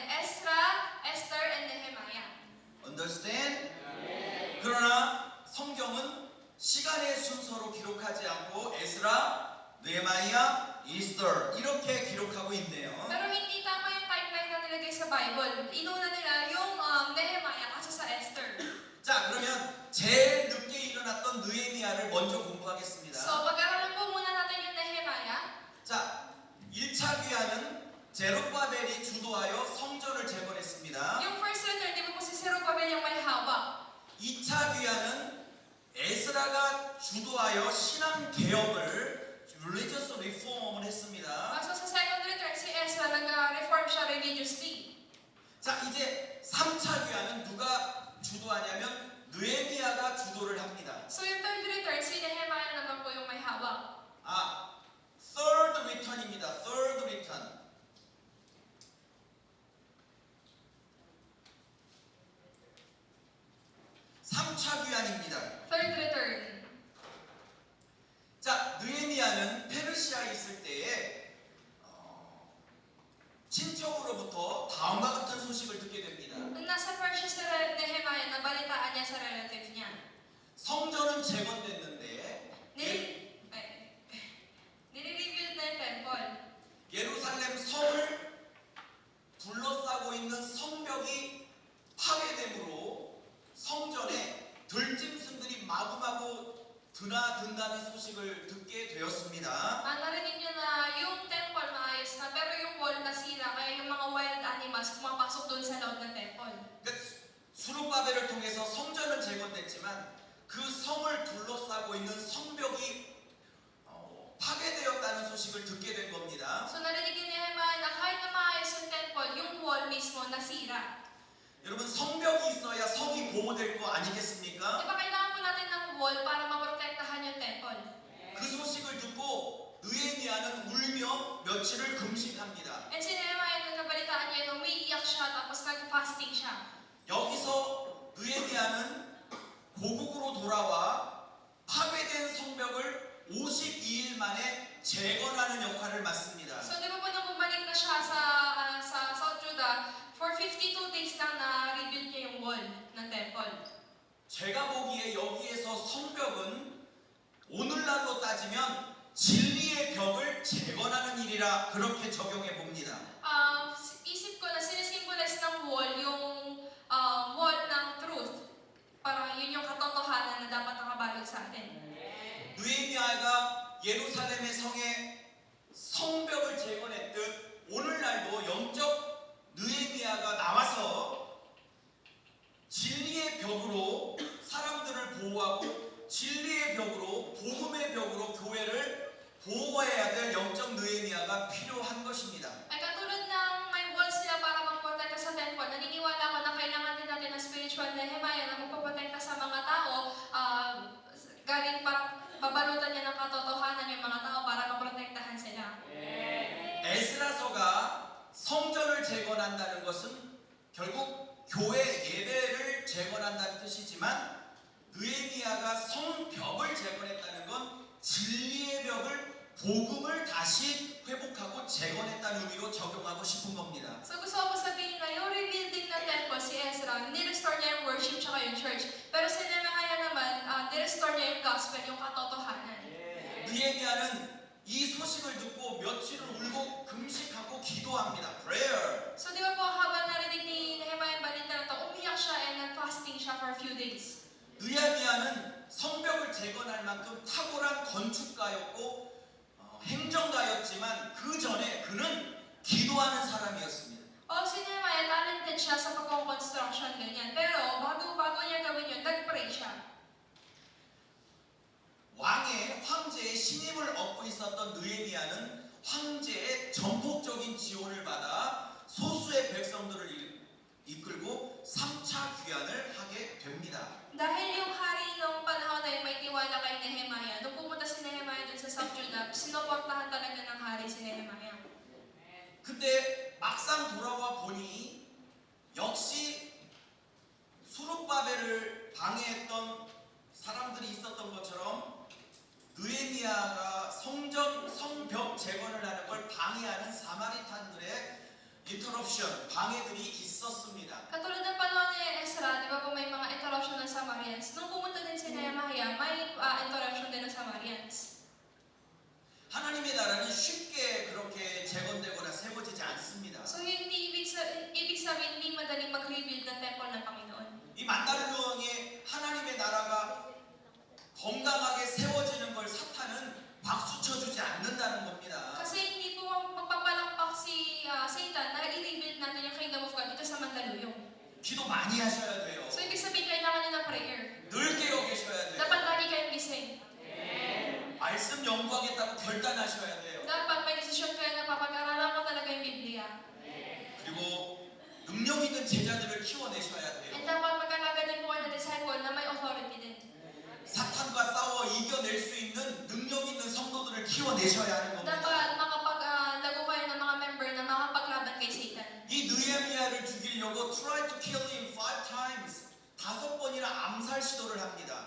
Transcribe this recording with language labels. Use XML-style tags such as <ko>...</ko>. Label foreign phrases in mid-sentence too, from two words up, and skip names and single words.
<en>Ezra, Esther, and Nehemiah. Understand?</en> <ko>그러나 성경은 시간의 순서로 기록하지 않고 에스라, 느헤미야, 이스더 이렇게 기록하고 있네요.</ko> <tl>Pero hindi tama yung timeline na nilagay sa Bible. Inuna nila yung Nehemiah kasi sa Esther.</tl> <ko>자, 그러면 제일 늦게 일어났던 느헤미야를 먼저 공부하겠습니다.</ko> <tl>So, pag-aralan po muna natin yung Nehemiah.</tl> <ko>자, 1차 귀환은 제룹바벨이 주도하여 성전을 재건했습니다.</ko> <tl>Yung first return, di ba po si Zerubbabel yung may hawak?</tl> <ko>2차 귀환은 에스라가 주도하여 신앙 개혁을</ko> <en>religious reform</en> <ko>을 했습니다.</ko> <tl>So, sa second return, si Ezra nag-reform siya religiously.</tl> <ko>자, 이제 3차 귀환은 누가 주도하냐면 느헤미야가 주도를 합니다.</ko> <tl>So, yung third return, si Nehemiah naman po yung may hawak.</tl> <en>third return입니다. third return.</en> <ko>3차 귀환입니다.</ko> <en>Third return.</en> <ko>자, 느헤미야는 페르시아에 있을 때에 친척으로부터 다음과 같은 소식을 듣게 됩니다.</ko> <tl>Nung nasa Persia si Nehemiah, nabalitaan niya sa relative niya.</tl> <ko>성전은 재건됐는데</ko> <tl>Nire-rebuild na yung temple.</tl> <ko>예루살렘 성을 둘러싸고 있는 성벽이 파괴됨으로 성전에 들짐승들이 마구마구 드나든다는 소식을 듣게 되었습니다.</ko> <tl>Narinig niyo na yung temple maayos na, pero yung wall nasira, kaya yung mga</tl> <en>wild animals</en> <tl>pumapasok doon sa loob ng temple.</tl> <ko>그러니까 수룹바벨을 통해서 성전은 재건됐지만 그 성을 둘러싸고 있는 성벽이 파괴되었다는 소식을 듣게 된 겁니다.</ko> <tl>So narinig ni Nehemiah na kahit na maayos yung temple, yung wall mismo nasira.</tl> <ko>여러분 성벽이 있어야 성이 보호될 거</ko> <tl>Di</tl> <ko>아니겠습니까?</ko> <tl>ba kailangan po natin ng wall para maprotektahan yung temple?</tl> <ko>그 느헤미야는 울며 며칠을 금식합니다.</ko> <tl>And si Nehemiah, nung nabalitaan niya, umiiyak siya, tapos nag-fasting siya.</tl> <ko>여기서 느헤미야는 고국으로 돌아와 파괴된 성벽을 52일 만에 재건하는 역할을 맡습니다.</ko> <tl>So, di ba po nung bumalik na siya sa South Judah, for 52 days lang na-rebuild niya yung wall ng temple.</tl> <ko>제가 보기에 여기에서 성벽은 오늘날로 따지면 진리의 벽을 재건하는 일이라 그렇게 적용해 봅니다.</ko> <tl>Isip ko na sinisimbolize ng wall yung wall ng truth. Parang yun yung katotohanan na dapat nakabalot sa atin.</tl> <ko>느헤미야가 예루살렘의 성에 성벽을 재건했듯 오늘날도 영적 느헤미야가 나와서 진리의 벽으로 사람들을 보호하고 진리의 벽으로 복음의 벽으로 교회를 보호해야 될 영적 느헤미야가 필요한 것입니다.</ko> <tl>Ay katulad ng may wall sila para magprotekta sa temple, naniniwala ko na kailangan din natin ng spiritual Nehemiah na magpoprotekta sa mga tao, galing para babalutan niya ng katotohanan yung mga tao para maprotektahan sila.</tl> <ko>에스라서가 성전을 재건한다는 것은 결국 교회 예배를 재건한다는 뜻이지만 느헤미야가 성벽을 재건했다는 건 진리의 벽을 복음을 다시 회복하고 재건했다는 의미로 적용하고 싶은 겁니다.</ko> <tl>So gusto ko sabihin na yung rebuilding ng temple si Ezra, ni-restore niya yung worship tsaka yung church. Pero si Nehemiah naman, ni-restore niya yung gospel, yung katotohanan.</tl> <ko>느헤미야는 이 소식을 듣고 며칠을 울고 금식하고 기도합니다.</ko> <tl>Prayer. So di ba po habang narinig ni Nehemiah yung balita na ito, umiyak siya and nag-fasting siya</tl> <en>for a few days.</en> <ko>느헤미야는 성벽을 재건할 만큼 탁월한 건축가였고 행정가였지만 그 전에 그는 기도하는 사람이었습니다.</ko> <tl>Si Nehemiah, talented siya sa pagkong-construction, ganyan. Pero bago niya gawin yun, nag-pray siya.</tl> <ko>황제의 신임을 얻고 있었던 느헤미야는 황제의 전폭적인 지원을 받아 소수의 백성들을 이끌고 3차 귀환을 하게 됩니다.</ko> <tl>Dahil yung hari nung panahon na yun may tiwala kay Nehemiah, nung pumunta si Nehemiah dun sa South Judah, sinuportahan talaga ng hari si Nehemiah.</tl> <ko>근데 막상 돌아와 보니 역시 수룹바벨을 방해했던 사람들이 있었던 것처럼 느헤미야가 성벽 재건을 하는 걸 방해하는 사마리탄들의 인터럽션, 방해들이 있었습니다.</ko> <tl>Katulad ng panahon ni Ezra, di ba po may mga interruption ng Samarians. Nung pumunta din si Nehemiah, may interruption din ng Samarians.</tl> <ko>하나님의 나라는 쉽게 그렇게 재건되거나 세워지지 않습니다.</ko> <tl>So hindi ibig sabihin hindi madaling mag-rebuild ng temple ng Panginoon.</tl> <ko>이 만달루왕의 하나님의 나라가 건강하게 세워지는 걸 사탄은 박수 쳐주지 않는다는 겁니다.</ko> <tl>Kasi hindi po magpapalakpak si Satan na i-rebuild natin yung</tl> <en>kingdom of God</en> <tl>dito sa Mandaluyong.</tl> <ko>기도 많이 하셔야 돼요.</ko> <tl>So ibig sabihin kailangan nyo ng prayer.</tl> <ko>늘 깨어 계셔야 돼요.</ko> <tl>Dapat lagi kayong gising.</tl> <ko>말씀 연구하겠다고 결단하셔야 돼요.</ko> <tl>Dapat may desisyon kayo na papag-aralan ko talaga yung Biblia.</tl> <ko>그리고 능력 있는 제자들을 키워내셔야 돼요.</ko> <tl>And dapat mag-alaga din po kayo na disciple na may authority din.</tl> <ko>사탄과 싸워 이겨낼 수 있는 능력 있는 성도들을 키워내셔야 하는 겁니다.</ko> <tl>Dapat makapaglago kayo ng mga member na makapaglaban kay Satan.</tl> <ko>이 느헤미야를 죽이려고</ko> <en>try to kill him 5 times</en> <ko>5번이나 암살 시도를 합니다.</ko>